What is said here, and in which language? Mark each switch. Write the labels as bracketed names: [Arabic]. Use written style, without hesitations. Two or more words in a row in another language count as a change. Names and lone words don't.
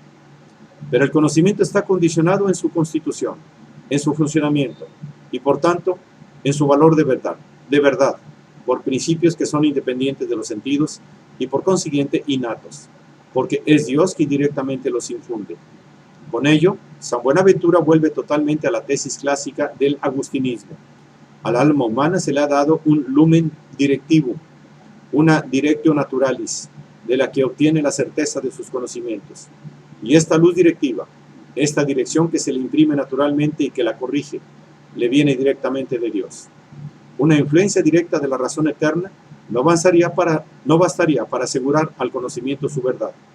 [Spanish] Pero el conocimiento está condicionado en su constitución, en su funcionamiento y por tanto en su valor de verdad, por principios que son independientes de los sentidos y por consiguiente innatos, porque es Dios quien directamente los infunde. Con ello, San Buenaventura vuelve totalmente a la tesis clásica del agustinismo. Al alma humana se le ha dado un [Latin] lumen directivum, [Spanish] una [Latin] directio naturalis, [Spanish] de la que obtiene la certeza de sus conocimientos. Y esta luz directiva, esta dirección que se le imprime naturalmente y que la corrige, le viene directamente de Dios. Una influencia directa de la razón eterna no bastaría para asegurar al conocimiento su verdad.